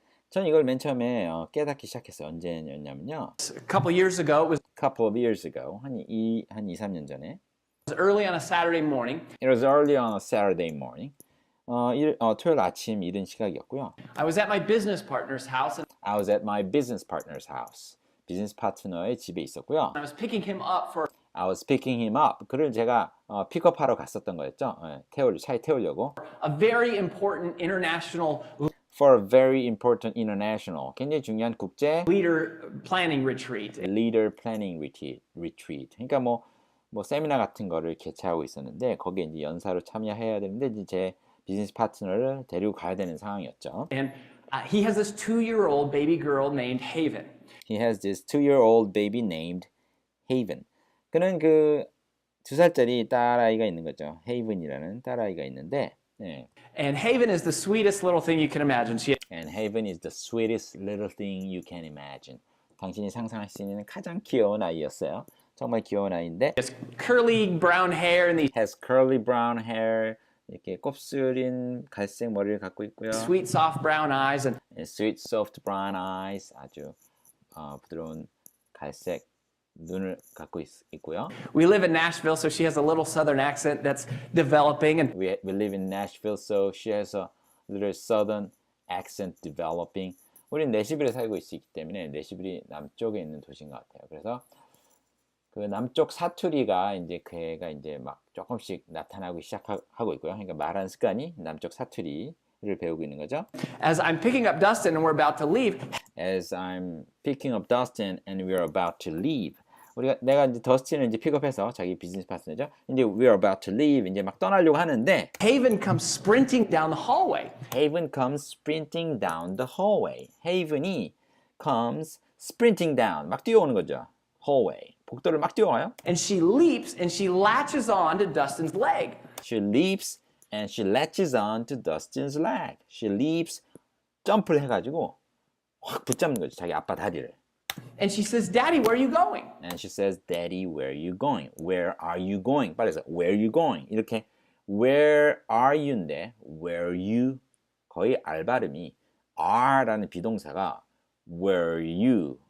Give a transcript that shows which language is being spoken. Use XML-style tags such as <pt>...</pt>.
<ko>전 이걸 맨 처음에 깨닫기 시작했어요. 언제였냐면요.</ko> <en>A couple years ago, it was couple of years ago.</en> <ko>한 2, 3년 전에.</ko> <en>early on a Saturday morning. It was early on a Saturday morning.</en> <ko>토요일 아침 이른 시각이었고요.</ko> <en>I was at my business partner's house and I was at my business partner's house.</en> <ko>비즈니스 파트너의 집에 있었고요.</ko> <en>I was picking him up for I was picking him up.</en> <ko>그를 제가 픽업하러 갔었던 거였죠. 차에 태우려고.</ko> <en>a very important international For a very important international,</en> <ko>굉장히 중요한 국제</ko> <en>leader planning retreat. leader planning retreat.</en> <ko>그러니까 뭐 세미나 같은 거를 개최하고 있었는데 거기에 이제 연사로 참여해야 되는데 이제 제 비즈니스 파트너를 데리고 가야 되는 상황이었죠.</ko> <en>And he has this 2-year-old baby girl named Haven. He has this 2-year-old baby named Haven.</en> <ko>그는 그 2살짜리 딸아이가 있는 거죠. Haven이라는 딸아이가 있는데 네.</ko> <en>And Haven is the sweetest little thing you can imagine. And Haven is the sweetest little thing you can imagine.</en> <ko>당신이 상상할 수 있는 가장 귀여운 아이였어요. 정말 귀여운 아이인데</ko> <en>has curly brown hair and these has curly brown hair</en> <ko>이렇게 곱슬인 갈색 머리를 갖고 있고요.</ko> <en>sweet soft brown eyes and sweet soft brown eyes</en> <ko>아주 부드러운 갈색 눈을 갖고 있고요.</ko> <en>we live in Nashville, so she has a little southern accent that's developing. And We live in Nashville, so she has a little southern accent developing.</en> <ko>우리는 내시빌에 살고 있기 때문에 내시빌이 남쪽에 있는 도시인 것 같아요. 그래서 그 남쪽 사투리가 이제 걔가 이제 막 조금씩 나타나고 시작하고 있고요. 그러니까 말하는 습관이 남쪽 사투리를 배우고 있는 거죠.</ko> <en>as I'm picking up Dustin and we're about to leave, As I'm picking up Dustin and we're about to leave.</en> <ko>내가 이제 더스틴을 이제 픽업해서 자기 비즈니스 파트너죠. 이제</ko> <en>we're about to leave</en> <ko>이제 막 떠나려고 하는데</ko> <en>Haven comes sprinting down the hallway. Haven comes sprinting down the hallway.</en> <ko>Haven이</ko> <en>comes sprinting down</en> <ko>막 뛰어오는 거죠. hallway. 복도를 막 뛰어와요.</ko> <en>And she leaps and she latches on to Dustin's leg. She leaps and she latches on to Dustin's leg. She leaps,</en> <ko>점프를 해가지고 확 붙잡는 거죠. 자기 아빠 다리를.</ko> <en>And she says, Daddy, where are you going? And she says, Daddy, where are you going? Where are you going?</en> <ko>빨리 해서</ko> <en>where are you going?</en> <ko>이렇게</ko> <en>where are you인데 where are you?</en> <ko>거의 R 발음이 R라는 비동사가</ko> <en>where are you?</en>